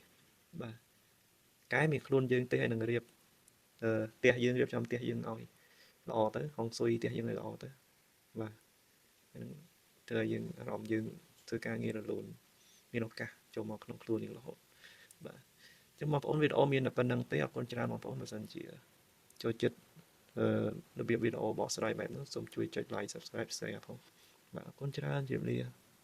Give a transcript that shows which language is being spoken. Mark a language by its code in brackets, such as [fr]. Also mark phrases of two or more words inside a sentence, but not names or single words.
[km] បាទកែមានខ្លួនយើងទេហើយនឹងរៀបផ្ទះយើងរៀបចំផ្ទះយើងឲ្យល្អទៅហុងស៊ុយផ្ទះយើងឲ្យល្អទៅបាទហ្នឹងធ្វើឲ្យយើងអារម្មណ៍យើងធ្វើការងាររលូនមានឱកាសចូលមកក្នុងខ្លួនយើងរហូតបាទចឹងបងប្អូនវីដេអូមានតែប៉ុណ្្នឹងទេអរគុណច្រើនបងប្អូនបើសិនជាចូលចិត្តរបៀបវីដេអូបកស្រាយបែបហ្នឹងសូមជួយចុច [en] like subscribe share [km] ផងបាទអរគុណច្រើនជម្រាបលា